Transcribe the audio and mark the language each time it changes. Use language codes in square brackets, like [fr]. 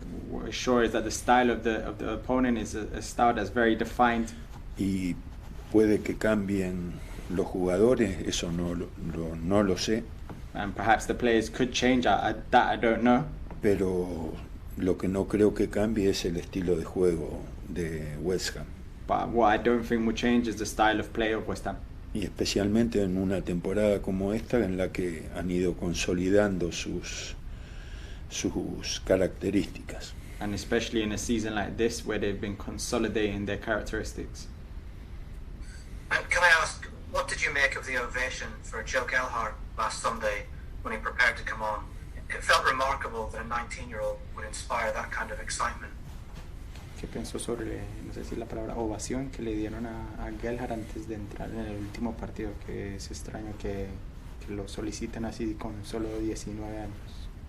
[en] we're sure is that the style of the opponent is a style that's very defined. [es] Y puede que cambien los jugadores, eso no lo sé, [en] And perhaps the players could change. That I don't know. [es] pero lo que no creo que cambie es el estilo de juego de West Ham. [en] But what I don't think will change is the style of play of West Ham. [es] Y especialmente en una temporada como esta en la que han ido consolidando sus características. [en] And especially in a season like this where they've been consolidating their characteristics. And can I ask, what did you make of the ovation for Joe Gelhardt last Sunday when he prepared to come on? It felt remarkable that a 19-year-old would inspire that kind of excitement. [es] ¿Qué pensó sobre, no sé si la palabra ovación que le dieron a Gelhardt antes de entrar en el último partido? Que es extraño que lo soliciten así con solo 19 años.